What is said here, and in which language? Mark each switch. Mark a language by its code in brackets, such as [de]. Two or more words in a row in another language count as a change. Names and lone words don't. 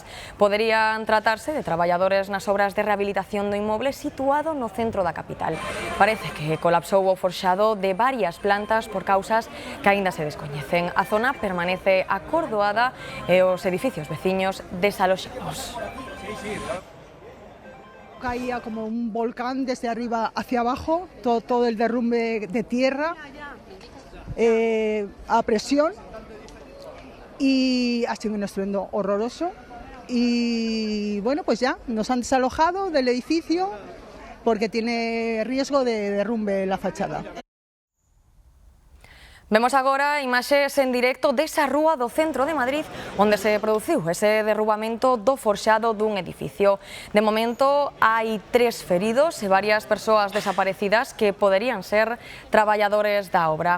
[gl] Poderían tratarse de traballadores nas obras de rehabilitación do inmoble situado no centro da capital. Parece que colapsou o forxado de varias plantas por causas que aínda se descoñecen. A zona permanece acordoada e os edificios veciños desaloxados. [es] Caía como un volcán desde arriba hacia abajo, todo el derrumbe de tierra a presión, y ha sido un estruendo horroroso. Y bueno, pues ya nos han desalojado del edificio porque tiene riesgo de derrumbe la fachada. [gl] Vemos agora imaxes en directo desa rúa do centro de Madrid onde se produciu ese derrubamento do forxado dun edificio. De momento hai 3 feridos e varias persoas desaparecidas que poderían ser traballadores da obra.